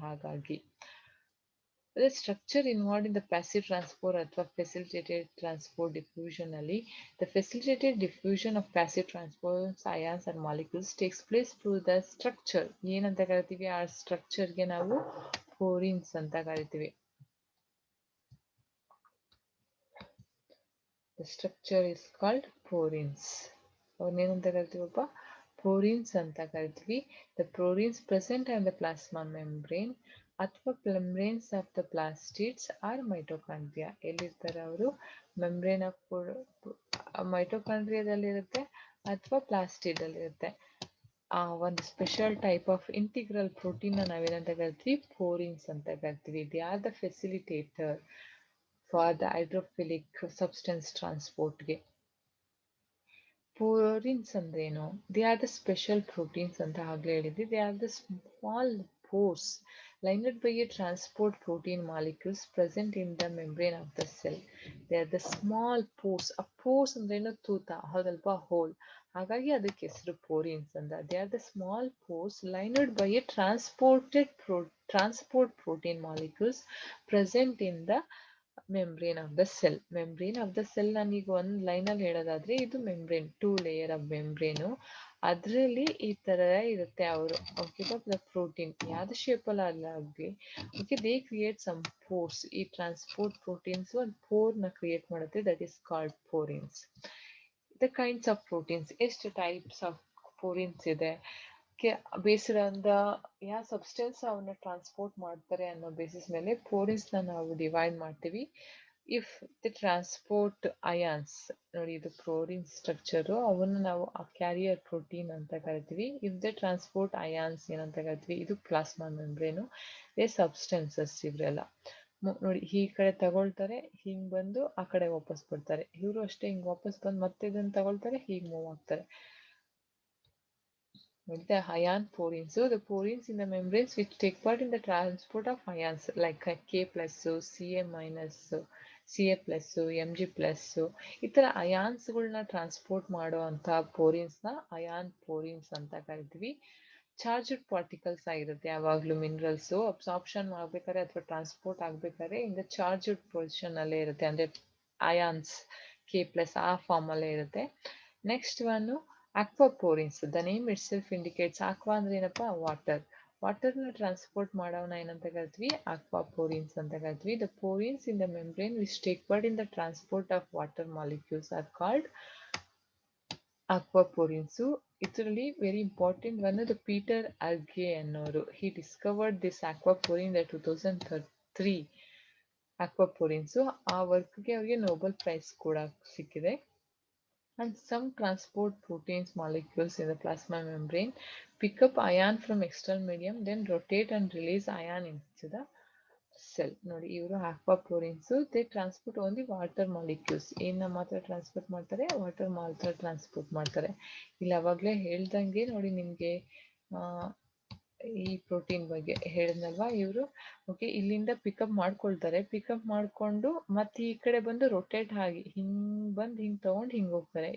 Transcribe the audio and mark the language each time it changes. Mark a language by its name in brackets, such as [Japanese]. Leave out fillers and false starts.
[English] ಹಾಗಾಗಿ the structure involved in the passive transport ಅಥವಾ facilitated transport diffusion ಅಲ್ಲಿ the facilitated diffusion of passive transports ions and molecules takes place through the structure. [Kannada] ಏನಂತ ಕರಿತೀವಿ? ಆ ಸ್ಟ್ರಕ್ಚರ್ಗೆ ನಾವು ಪೋರಿನ್ಸ್ ಅಂತ ಕರಿತೀವಿ. [English] The structure is called porins. [Kannada] ಅವನ್ನೇನಂತ ಕರಿತೀವಪ್ಪ? ಪೋರಿನ್ಸ್ ಅಂತ ಕರಿತೀವಿ. [English] The porins present in the plasma membrane ಅಥವಾ membranes of the plastids or mitochondria. [Kannada] ಎಲ್ಲಿರ್ತಾರೆ ಅವರು? ಮೆಂಬ್ರೇನ್ ಆಫ್ ಮೈಟೋಕಾಂಡ್ರಿಯಾದಲ್ಲಿರುತ್ತೆ ಅಥವಾ ಪ್ಲಾಸ್ಟಿಡ್ ಅಲ್ಲಿರುತ್ತೆ. ಆ ಒಂದು special type of integral protein ನಾವೇನಂತ ಕರಿತೀವಿ? ಪೋರಿನ್ಸ್ ಅಂತ ಕರಿತೀವಿ. [English] They are the facilitator for the hydrophilic substance ಟ್ರಾನ್ಸ್ಪೋರ್ಟ್ಗೆ. [Kannada] ಪೋರಿನ್ಸ್ ಅಂದ್ರೇನು? [English] they are the special proteins [Kannada] ಅಂತ ಆಗ್ಲೇ ಹೇಳಿದ್ವಿ. [English] They are the small pores lined by a transport protein molecules present in the membrane of the cell. They are the small pores. A pores [Kannada] ಅಂದ್ರೇನು? ತೂತ, ಹೌದಲ್ವಾ? [English] Hole. [Kannada] ಹಾಗಾಗಿ ಅದಕ್ಕೆ ಹೆಸರು ಪೋರಿನ್ಸ್ ಅಂತ. [English] They are the small pores lined by a transport protein molecules present in the membrane of the cell. [Kannada] Membrane of the cell ನಾನೀಗ ಒಂದು ಲೈನಲ್ಲಿ ಹೇಳೋದಾದ್ರೆ, ಇದು ಮೆಂಬ್ರೇನ್, 2 ಲೇಯರ್ ಆಫ್ ಮೆಂಬ್ರೇನು. ಅದರಲ್ಲಿ ಈ ತರ ಇರುತ್ತೆ ಅವರು. ಓಕೆ, ದ ಪ್ರೋಟೀನ್ ಯಾವ್ದು ಶೇಪಲ್ಲಿ ಆಗಲಿ, okay, [English] They create some pores. [Kannada] ಈ ಟ್ರಾನ್ಸ್ಪೋರ್ಟ್ ಪ್ರೋಟೀನ್ಸ್ ಒಂದು ಪೋರ್ನ ಕ್ರಿಯೇಟ್ ಮಾಡುತ್ತೆ. [English] That is called porins. The kinds of proteins. [Kannada] ಎಷ್ಟು [English] Types of porins ಇದೆ? [Kannada] ಬೇಸ್ಡ್ ಆನ್ ದ ಯಾವ ಸಬ್ಸ್ಟೆನ್ಸ್ ಅವನ್ನ ಟ್ರಾನ್ಸ್ಪೋರ್ಟ್ ಮಾಡ್ತಾರೆ ಅನ್ನೋ ಬೇಸಿಸ್ ಮೇಲೆ ಪೋರಿನ್ಸ್ನ ನಾವು ಡಿವೈಡ್ ಮಾಡ್ತೀವಿ. [English] if the transport ions, [Kannada] ನೋಡಿ ಇದು ಪ್ರೋರಿನ್ ಸ್ಟ್ರಕ್ಚರು, ಅವನ್ನ ನಾವು ಕ್ಯಾರಿಯರ್ ಪ್ರೋಟೀನ್ ಅಂತ ಕರಿತೀವಿ. [English] if the transport ions [Kannada] ಏನಂತ ಕರಿತೀವಿ? ಇದು ಪ್ಲಾಸ್ಮಾ ಮೆಂಬ್ರೇನು. ದೇ ಸಬ್ಸ್ಟೆನ್ಸಸ್ ಇವರೆಲ್ಲ. ನೋಡಿ, ಈ ಕಡೆ ತಗೊಳ್ತಾರೆ, ಹಿಂಗ್ ಬಂದು ಆ ಕಡೆ ವಾಪಸ್ ಬರ್ತಾರೆ. ಇವರು ಅಷ್ಟೇ, ಹಿಂಗ್ ವಾಪಸ್ ಬಂದು ಮತ್ತೆ ಇದನ್ನ ತಗೊಳ್ತಾರೆ, ಹೀಗೆ ಮೂವ್ ಆಗ್ತಾರೆ. [English] The ion porins. So the porins in the membranes which take part in the transport of ions like K plus, Ca minus, Ca plus, Mg plus. [Kannada] ಈ ಥರ ಅಯಾನ್ಸ್ಗಳನ್ನ ಟ್ರಾನ್ಸ್ಪೋರ್ಟ್ ಮಾಡೋ ಅಂತ ಪೋರಿನ್ಸ್ನ ಅಯಾನ್ ಪೋರಿನ್ಸ್ ಅಂತ ಕರಿತೀವಿ. ಚಾರ್ಜ್ಡ್ ಪಾರ್ಟಿಕಲ್ಸ್ ಆಗಿರುತ್ತೆ ಯಾವಾಗಲೂ minerals. Absorption ಮಾಡ್ಬೇಕಾದ್ರೆ ಅಥವಾ ಟ್ರಾನ್ಸ್ಪೋರ್ಟ್ ಆಗ್ಬೇಕಾದ್ರೆ [English] in the charged position [Kannada] ಅಲ್ಲೇ ಇರುತ್ತೆ, ಅಂದರೆ ಅಯಾನ್ಸ್ K ಪ್ಲಸ್ ಆ ಫಾರ್ಮಲ್ಲೇ ಇರುತ್ತೆ. [English] Next one aquaporins. The name itself indicates aqua [Kannada] ಅಂದ್ರೆ ಏನಪ್ಪಾ? [English] Water. [Kannada] ವಾಟರ್ನ ಟ್ರಾನ್ಸ್ಪೋರ್ಟ್ ಮಾಡೋವನ್ನ ಏನಂತ ಕರಿತೀವಿ? aquaporins ಅಂತ ಕರಿತೀವಿ. [English] The porins in the membrane which take part in the transport of water molecules are called aquaporins. [Kannada] ಇದರಲ್ಲಿ [English] very important one [Kannada] the Peter ಅರ್ಗೆ ಅನ್ನೋರು. [English] he discovered this aquaporin in 2003. [Kannada] aquaporins ಆ ವರ್ಕ್ಗೆ ಅವರಿಗೆ Nobel prize ಕೂಡ ಸಿಕ್ಕಿದೆ. [English] And some transport proteins molecules in the plasma membrane pick up ion from external medium, then rotate and release ion into the cell. [Kannada] ನೋಡಿ, ಇವರು [English] aquaporins, they transport only water molecules. [Kannada] ಏನ ಮಾತ್ರ transport ಮಾಡ್ತಾರೆ? Water ಮಾತ್ರ transport ಮಾಡ್ತಾರೆ. ಇಲ್ಲಿ ಅವಾಗಲೇ ಹೇಳ್ದಂಗೆ ನೋಡಿ, ನಿಮಗೆ ಈ ಪ್ರೋಟೀನ್ ಬಗ್ಗೆ ಹೇಳಿದ್ನಲ್ವಾ, ಇವರು ಓಕೆ ಇಲ್ಲಿಂದ ಪಿಕಪ್ ಮಾಡ್ಕೊಳ್ತಾರೆ. ಪಿಕಪ್ ಮಾಡಿಕೊಂಡು ಮತ್ತೆ ಈ ಕಡೆ ಬಂದು ರೊಟೇಟ್ ಆಗಿ ಹಿಂಗ್ ಬಂದು ಹಿಂಗ್ ತಗೊಂಡು ಹಿಂಗೆ ಹೋಗ್ತಾರೆ.